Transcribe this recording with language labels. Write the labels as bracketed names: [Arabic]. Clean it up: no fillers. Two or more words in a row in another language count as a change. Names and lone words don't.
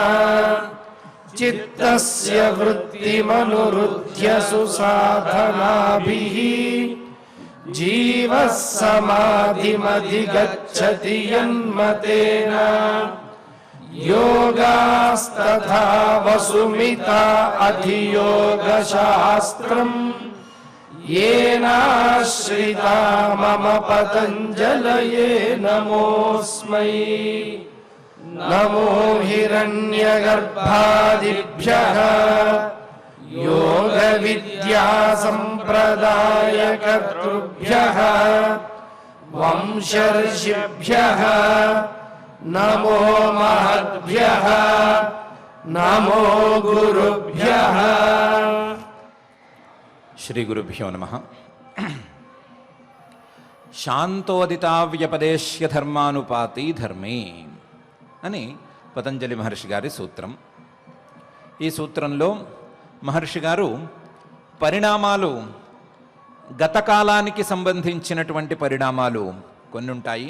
[Sanskrit] చిత్తస్య వృత్తిమనురుధ్య సుసాధనాభిః జీవః సమాధిమధిగచ్చతి యన్మతేన యోగాస్తథా వసుమితా అధియోగశాస్త్రం येनाश्रिता मम पतञ्जलये नमोऽस्मै. नमो हिरण्यगर्भादिभ्यः योगविद्यासम्प्रदायकर्तृभ्यः वंशर्षिभ्यः नमो महद्भ्यः नमो गुरुभ्यः. శ్రీ గురుభ్యో నమః. శాంతోదితావ్యపదేశ్య ధర్మానుపాతి ధర్మే [Telugu] అని పతంజలి మహర్షి గారి సూత్రం. ఈ సూత్రంలో మహర్షి గారు పరిణామాలు, గతకాలానికి సంబంధించినటువంటి పరిణామాలు కొన్ని ఉంటాయి.